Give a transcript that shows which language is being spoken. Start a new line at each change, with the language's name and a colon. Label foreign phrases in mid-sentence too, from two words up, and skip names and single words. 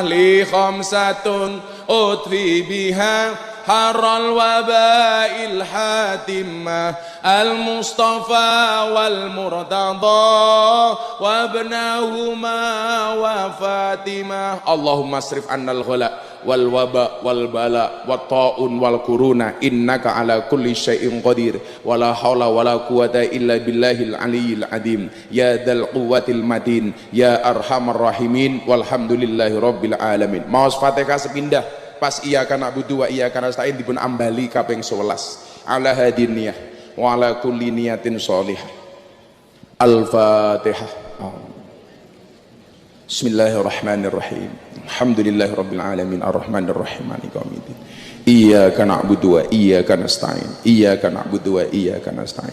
Arabic: لي خمسة أطفي بها حر الوباء الحاطمة المصطفى والمرتضى وابناهما وفاطمة. اللهم اصرف عنا الغلاء والوباء والبلاء والطاعون والقرون إنك على كل شيء قدير ولا حول ولا قوة إلا بالله العلي العظيم يا ذا القوة المتين يا أرحم الراحمين والحمد لله رب العالمين.
Javanese: Maos Fatihah sepindah pas
Arabic: إياك نعبد وإياك نستعين
Javanese: dipun ambali kaping 11
Arabic: على هذه النية وعلى كل نية صالحة. الفاتحة. بسم الله الرحمن الرحيم. الحمد لله رب العالمين الرحمن الرحيم مالك يوم الدين. إياك نعبد وإياك نستعين. إياك نعبد وإياك نستعين.